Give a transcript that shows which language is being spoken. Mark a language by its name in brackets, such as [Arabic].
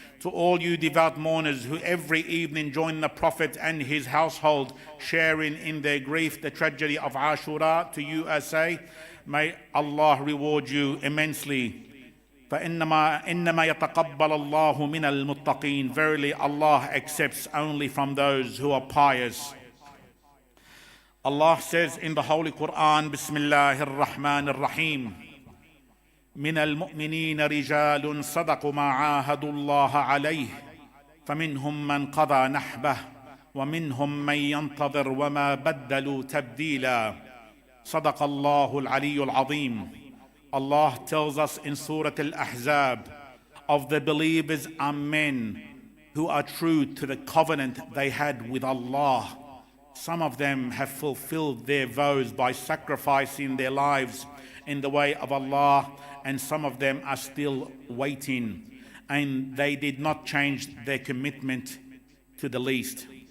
[English] To all you devout mourners who every evening join the Prophet and his household, sharing in their grief the tragedy of Ashura, to you I say, may Allah reward you immensely. [Arabic] فَإِنَّمَا يَتَقَبَّلَ اللَّهُ مِنَ الْمُتَّقِينَ. [English] Verily Allah accepts only from those who are pious. Allah says in the Holy Quran, [Arabic] Bismillahir Rahmanir Rahim, من المؤمنين رجال صدقوا ما عاهدوا الله عليه فمنهم من قضى نحبه ومنهم من ينتظر وما بدلوا تبديلا. صدق الله العلي العظيم. [English] Allah tells us in Surah Al-Ahzab, of the believers are men who are true to the covenant they had with Allah. Some of them have fulfilled their vows by sacrificing their lives in the way of Allah, and some of them are still waiting, and they did not change their commitment to the least.